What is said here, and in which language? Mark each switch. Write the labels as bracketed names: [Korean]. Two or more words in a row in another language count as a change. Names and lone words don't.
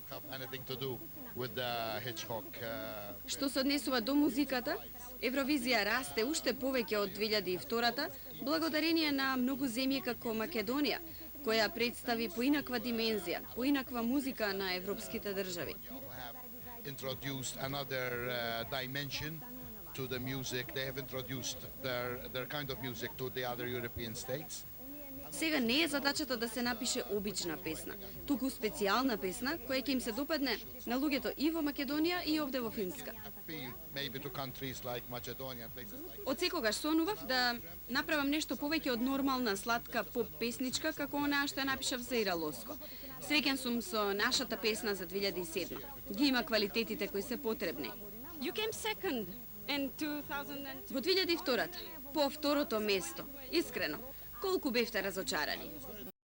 [Macedonian] Што се однесува до музиката, Евровизија расте уште повеќе од 2002-та, благодарение на многу земји како Македонија, која представи поинаква димензија, поинаква музика на европските држави. [English] Introduced another dimension to the music. They have introduced their kind of music to the other European states. [Macedonian] Сега не е задачата да се напише обична песна, туку специјална песна која ќе им се допадне на луѓето и во Македонија и овде во Финска. [English] Maybe to countries like Macedonia and places like [Macedonian] Од секогаш сонував да направам нешто повеќе од нормална сладка поп песничка како онаа што ја напишав за Ира Лоско. Среќен сум со нашата песна за 2007. Ги има квалитетите кои се потребни. [English] You came second in 2002. [Macedonian] Во 2002-та, по второто место, искрено, колку бевте разочарани?